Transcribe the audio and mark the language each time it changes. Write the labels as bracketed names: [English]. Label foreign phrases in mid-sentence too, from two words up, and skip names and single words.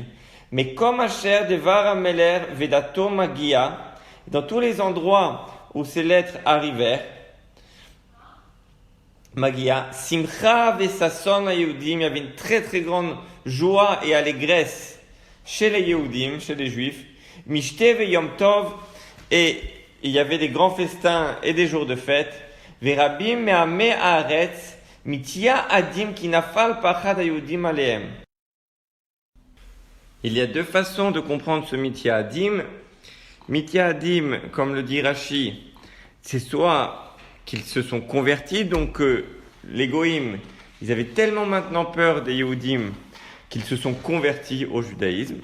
[French] Mais comme [Hebrew] אשר דבר המלך ודתו מגיע, [French] dans tous les endroits où ces lettres arrivèrent, [Hebrew] מגיע, שמחה וששון יהודים, [French] il y avait une très très grande joie et allégresse chez les Yehudim, chez les Juifs, [Hebrew] משתה יום טוב, [French] et il y avait des grands festins et des jours de fête, [Hebrew] ורבים מעמי הארץ, מתיהדים כי נפל פחד יהודים עליהם. [French] Il y a deux façons de comprendre ce [Hebrew] מתיהדים. מתיהדים, [French] comme le dit Rashi, c'est soit qu'ils se sont convertis, donc les Goïm, ils avaient tellement maintenant peur des Yehudim qu'ils se sont convertis au judaïsme.